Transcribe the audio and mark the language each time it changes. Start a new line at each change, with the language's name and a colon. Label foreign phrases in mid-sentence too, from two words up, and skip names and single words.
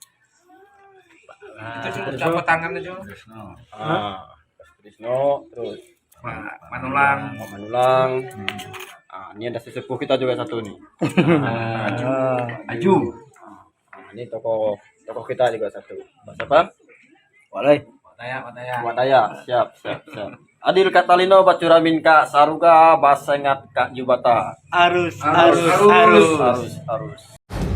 Indonesian: Campur tangan aja. Trisno, terus Manulang. Manulang. Ini ada sesepuh kita juga satu nih. Aju. Ini tokoh kita juga satu. Pak siapa? Walai. Wataya. Siap.
Kendayan: Adil Katalino Bacuramin Kak Saruga Basengat Kak Jubata. Arus.